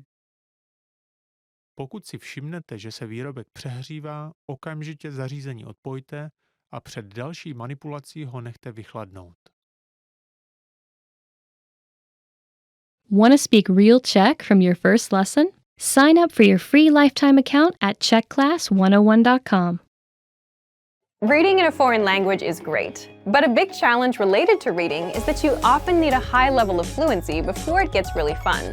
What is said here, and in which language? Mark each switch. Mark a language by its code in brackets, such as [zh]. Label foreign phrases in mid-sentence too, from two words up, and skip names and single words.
[cs] Pokud si všimnete, že se výrobek přehřívá, okamžitě zařízení odpojte a před další manipulací ho nechte vychladnout. [en] Want to speak real Czech from your first lesson? Sign up for your free lifetime account at czechclass101.com. Reading in a foreign language is great, but a big challenge related to reading is that you often need a high level of fluency before it gets really fun.